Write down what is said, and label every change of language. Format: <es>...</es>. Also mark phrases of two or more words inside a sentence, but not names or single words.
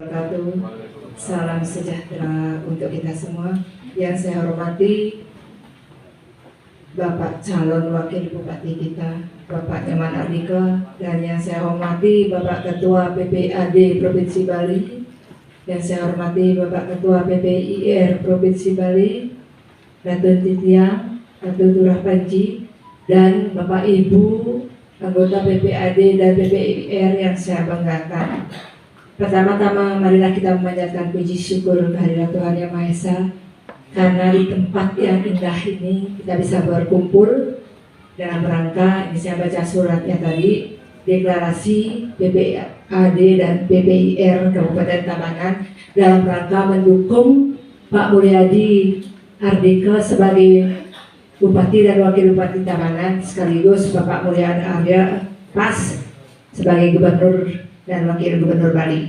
<id>Salam sejahtera untuk kita semua. Yang saya hormati Bapak calon wakil bupati kita, Bapak Nyoman Ardike, dan yang saya hormati Bapak Ketua PPAD Provinsi Bali, yang saya hormati Bapak Ketua PPIR Provinsi Bali, Ratu Titiang, Ratu Turah Panji, dan Bapak Ibu anggota PPAD dan PPIR yang saya banggakan. Pertama-tama marilah kita memanjatkan puji syukur kehadirat Tuhan Yang Maha Esa, karena di tempat yang indah ini kita bisa berkumpul dalam rangka, ini saya baca suratnya tadi, deklarasi PPAD dan PPIR Kabupaten Tabanan dalam rangka mendukung Pak Mulyadi Ardike sebagai Bupati dan Wakil Bupati Tabanan, sekaligus Bapak Mulyadi Arya Pas sebagai Gubernur dan Wakil Gubernur Bali.</id>